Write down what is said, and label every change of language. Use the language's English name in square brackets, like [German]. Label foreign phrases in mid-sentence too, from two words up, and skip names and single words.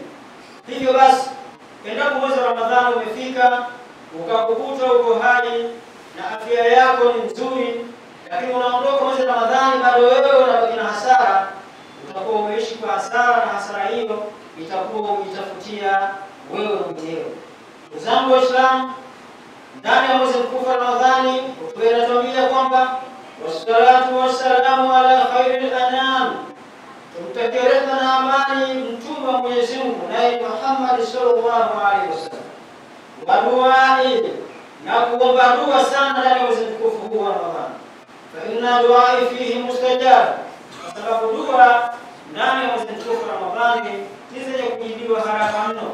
[Swahili] Hivyo basi, endapo mwezi wa Ramadhani umefika ukakukuta uko hai na afya yako ni nzuri, lakini unaondoka mwezi wa Ramadhani bado wewe unabaki na hasara, utakuwa umeishi kwa hasara, na hasara hiyo itakuwa umejitafutia wewe mwenyewe. Ndugu zangu Waislamu, ndani ya mwezi mtukufu wa Ramadhani tunatuambia kwamba [Arabic] والصلاة والسلام على خير الأنام, [Swahili] tumtakie rehema na amani mtume wa Mwenyezi Mungu naye Muhammad [Arabic] صلى الله عليه وسلم, والدعاء, [Swahili] na kuomba dua sana ndani ya mwezi mtukufu huu wa Ramadhani. [Arabic] فإن الدعاء فيه مستجاب, [Swahili] kwa sababu dua ndani ya mwezi mtukufu wa Ramadhani ni zenye kujibiwa haraka mno.